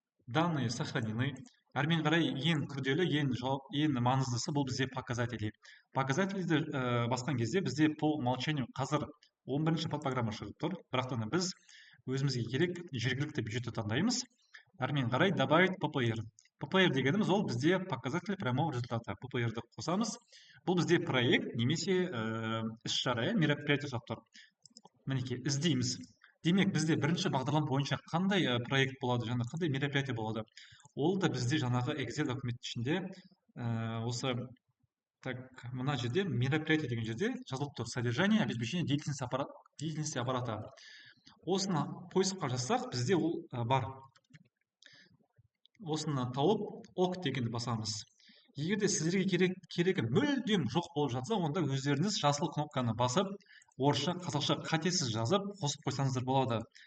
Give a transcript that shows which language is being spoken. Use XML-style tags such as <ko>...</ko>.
<ru>Данные сохранены.</ru> <kk>Әрмен қарай, ең күрделі, ең маңыздысы бұл бізде показатели. Показателиді басқан кезде бізде</kk> <ru>по умолчанию</ru> <kk>қазір 11-ші подпрограмма шығып тұр. Бірақтан біз өзімізге керек жергілікті бюджетті таңдаймыз. Әрмен қарай</kk> <ru>добавить ППР.</ru> <kk>ppr дегеніміз ол бізде показатель прямого результата. ppr-ді қосамыз. Бұл бізде проект немесе іс-шара, мероприятие сұрап тұр. Мінекей іздейміз. Демек бізде бірінші бағдарлама бойынша қандай проект болады, және қандай мероприятие болады. Ол да бізде жаңағы Excel документ ішінде осы мына жерде мероприятие деген жерде жазылып тұр.</kk> <ru>Содержание, обеспечение деятельности аппарата.</ru> <kk>Осыны поискқа жазсақ, бізде ол бар. Осыны тауып ок дегенді басамыз. Егерде сіздерге керегі мүлдем жоқ болып жатса, онда өздеріңіз жасыл кнопканы басып, орысша, қазақша қатесіз жазып, қосып қойсаңыздар болады.</kk>